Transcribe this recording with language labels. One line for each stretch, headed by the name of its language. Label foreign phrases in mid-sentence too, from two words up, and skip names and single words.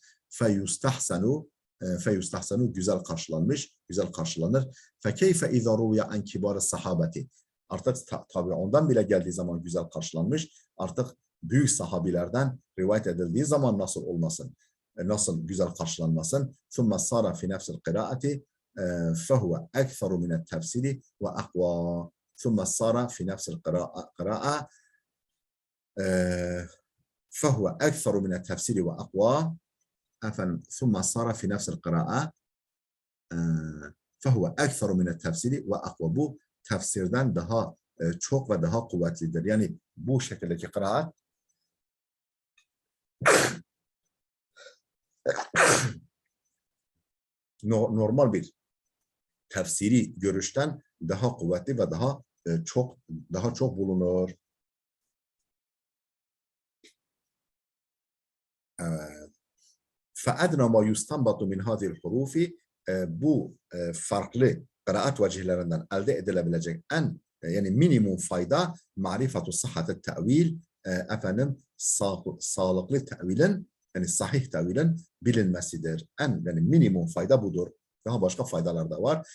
Turkish: Feyustahsanu güzel karşılanmış, güzel karşılanır.
Arabic: فكيف إذا روي عن كبار الصحابة.
Turkish: Artık tabi'undan bile geldiği zaman güzel karşılanmış. Artık büyük sahabilerden rivayet edildiği zaman nasıl olmasın? Nasıl güzel karşılanmasın?
Arabic: ثُمَّ صَارَ فِي نَفْسِ الْقِرَاءَةِ فَهُوَ أَكْثَرُ مِنَ التَّفْسِيرِ وَأَقْوَى. ثُمَّ صَارَ فِي نَفْسِ الْقِرَاءَةِ فهو أكثر من التفسير وأقوى. ثم صار في نفس القراءة فهو أكثر من التفسير وأقوى.
Turkish: Bu tefsirden daha çok ve daha kuvvetlidir. Yani bu şekildeki kıraat normal bir tefsiri görüşten daha kuvvetli ve daha çok bulunur.
Arabic: فَاَدْنَا مَا يُسْتَنْبَطُ مِنْ هَذِهِ الْحُرُوفِ,
Turkish: bu farklı kıraat vecihlerinden elde edilebilecek en yani minimum fayda marifatu sıhhat-ı tevil, efendim sağlıklı tevilin yani sahih tevilin bilinmesidir. En yani minimum fayda budur. Daha başka faydalar da var.